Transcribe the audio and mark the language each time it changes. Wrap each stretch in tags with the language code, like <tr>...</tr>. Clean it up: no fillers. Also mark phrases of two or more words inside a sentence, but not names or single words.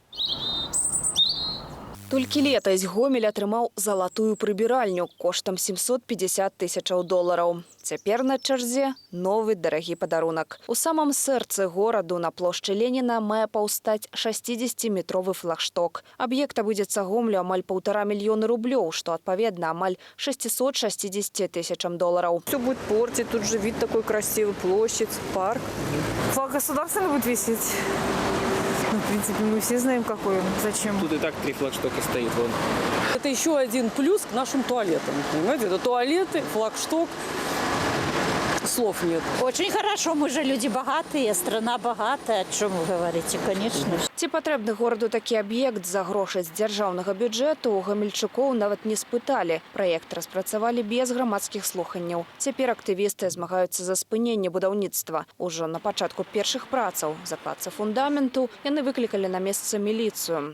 <be>Толькі летась Гомель атрымаў залатую прыбіральню коштам 750 тысячаў долараў. Цяпер на чарзе новы дарагі падарунак. У самом сэрцы гораду на плошчы Леніна мае паўстаць 60-метровы флагшток. Аб'ект абыдзецца Гомлю амаль 1,5 мільёна рублёў, што адпаведна амаль 660 тысячам долараў.</be> <ru>Все будет портить, тут же вид такой красивый, площадь, парк. Флаг государственный будет висеть. Ну, в принципе, мы все знаем, какой он. Зачем? Тут и так 3 флагштока стоит. Вон. Это еще один плюс к нашим туалетам. Понимаете, это туалеты, флагшток. Слов нет. Очень хорошо, мы же люди богатые, страна богатая. О чем вы говорите, конечно.</ru> <be>Ці патрэбны гораду такі аб'ект за грошы з дзяржаўнага бюджэту у гамельчукоў нават не спыталі. Праект распрацавалі без грамадскіх слуханняў. Цяпер актывісты змагаюцца за спыненне будаўніцтва. Ужо на пачатку першых працаў, закладцы фундаменту, яны выклікалі на месца міліцыю.</be>